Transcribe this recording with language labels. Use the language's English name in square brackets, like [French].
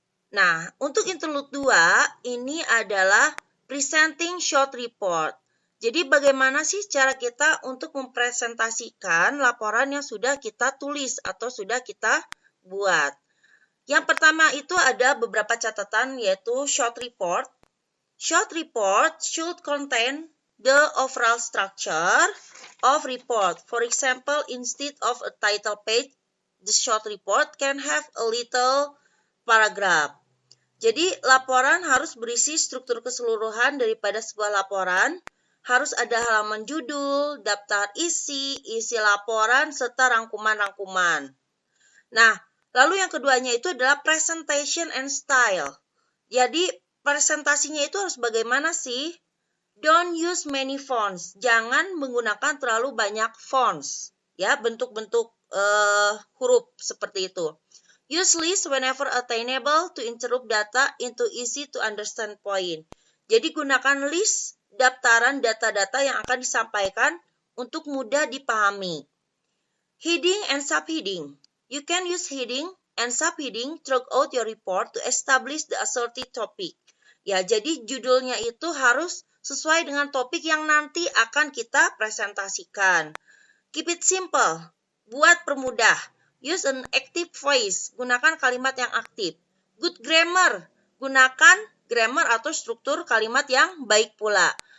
[Indonesian] Nah, untuk interlude 2, ini adalah presenting short report. Jadi bagaimana sih cara kita untuk mempresentasikan laporan yang sudah kita tulis atau sudah kita buat? Yang pertama itu ada beberapa catatan, yaitu short report. [English] Short report should contain the overall structure of report. For example, instead of a title page, the short report can have a little paragraph. [Indonesian] Jadi laporan harus berisi struktur keseluruhan daripada sebuah laporan. Harus ada halaman judul, daftar isi laporan, serta rangkuman-rangkuman. Nah, lalu yang keduanya itu adalah [English] presentation and style. [Indonesian] Jadi presentasinya itu harus bagaimana sih? [English] Don't use many fonts. [Indonesian] Jangan menggunakan terlalu banyak fonts. Ya, bentuk-bentuk huruf seperti itu. [English] Use list whenever attainable to interrupt data into easy to understand point. [Indonesian] Jadi gunakan list daftaran data-data yang akan disampaikan untuk mudah dipahami. [English] Heading and subheading. You can use heading and subheading throughout your report to establish the asserted topic. [Indonesian] Ya, jadi judulnya itu harus sesuai dengan topik yang nanti akan kita presentasikan. [English] Keep it simple. [Indonesian] Buat permudah. [English] Use an active voice. [Indonesian] Gunakan kalimat yang aktif. [English] Good grammar. [Indonesian] Gunakan grammar atau struktur kalimat yang baik pula.